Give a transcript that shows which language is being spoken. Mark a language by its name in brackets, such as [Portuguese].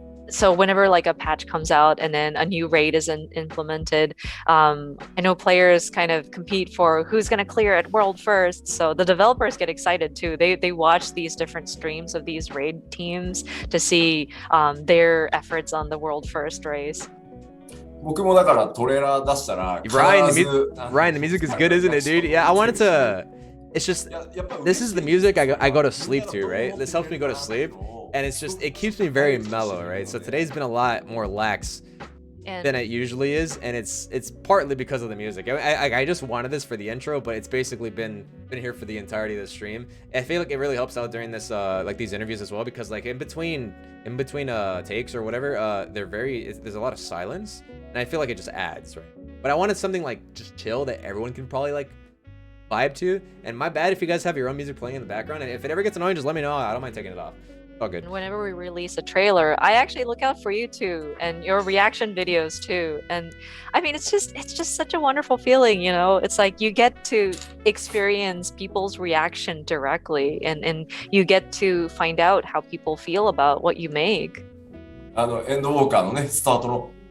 [English] So whenever like a patch comes out and then a new raid is implemented, I know players kind of compete for who's going to clear at world first. So the developers get excited too. They watch these different streams of these raid teams to see their efforts on the world first race. [Japanese] 僕もだからトレーラー出したら [English] Ryan, the music is good, isn't it, dude? Yeah, I wanted to. It's just, this is the music I go to sleep to, right? This helps me go to sleep, and it keeps me very mellow, right? So today's been a lot more lax than it usually is, and it's partly because of the music. I just wanted this for the intro, but it's basically been here for the entirety of the stream. I feel like it really helps out during this like these interviews as well, because like in between takes or whatever, there's a lot of silence, and I feel like it just adds, right? But I wanted something like just chill that everyone can probably like vibe to. And my bad if you guys have your own music playing in the background, and if it ever gets annoying, just let me know. I don't mind taking it off. All good. Whenever we release a trailer, I actually look out for you too, and your reaction videos too. And I mean, it's just such a wonderful feeling, you know. It's like you get to experience people's reaction directly, and you get to find out how people feel about what you make. [Japanese] エンドウォーカーのねスタートの